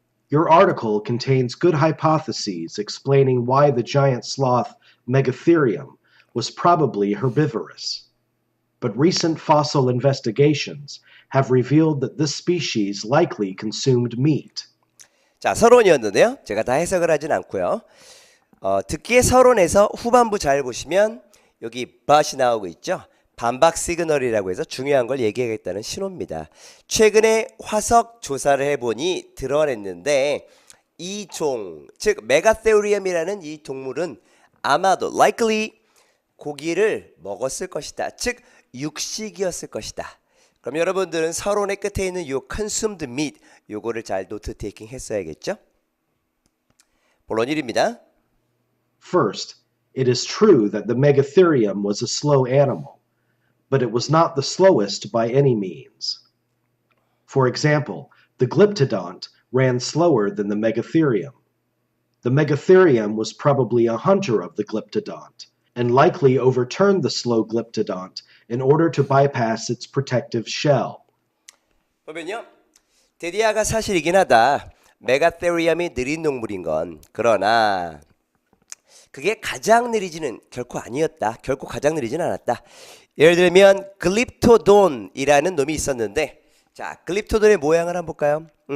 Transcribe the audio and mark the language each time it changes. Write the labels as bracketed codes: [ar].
[en] Your article contains good hypotheses explaining why the giant sloth Megatherium was probably herbivorous. But recent fossil investigations have revealed that this species likely consumed meat. [ko] 자, 서론이었는데요. 제가 다 해석을 하진 않고요. 듣기의 서론에서 후반부 잘 보시면 여기 but이 나오고 있죠. 반박 시그널이라고 해서 중요한 걸 얘기하겠다는 신호입니다. 최근에 화석 조사를 해보니 드러냈는데 이 종, 즉 메가테리움이라는 이 동물은 아마도 likely 고기를 먹었을 것이다. 즉 육식이었을 것이다. 그럼 여러분들은 서론의 끝에 있는 요 [en] consumed meat [ko] 요거를 잘 노트 테이킹 했어야겠죠? 본론 1입니다. [en] First, it is true that the Megatherium was a slow animal, but it was not the slowest by any means. For example, The Glyptodont ran slower than the Megatherium. The Megatherium was probably a hunter of the Glyptodont, and likely overturned the slow Glyptodont in order to bypass its protective shell. [ko] 보면요, 데디아가 사실이긴 하다. 메가테리움이 느린 동물인 건. 그러나 그게 가장 느리지는 결코 아니었다. 결코 가장 느리지는 않았다. 예를 들면 글립토돈이라는 놈이 있었는데, 자, 글립토돈의 모양을 한번 볼까요?